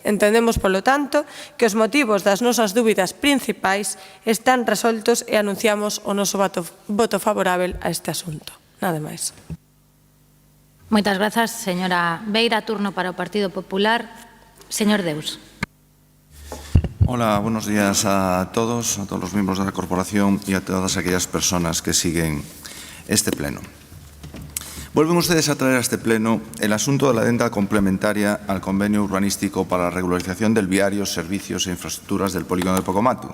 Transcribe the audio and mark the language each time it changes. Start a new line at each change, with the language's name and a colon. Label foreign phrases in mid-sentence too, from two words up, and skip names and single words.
Galician: Entendemos, polo tanto, que os motivos das nosas dúbidas principais están resoltos e anunciamos o noso voto favorável a este asunto. Nada máis. Moitas grazas, señora Beira. Turno para o Partido Popular. Señor Deus.
Spanish: Hola, buenos días a todos los miembros de la corporación y a todas aquellas personas que siguen este pleno. Vuelven ustedes a traer a este pleno el asunto de la adenda complementaria al convenio urbanístico para la regularización del viario, servicios e infraestructuras del polígono de Pocomaco.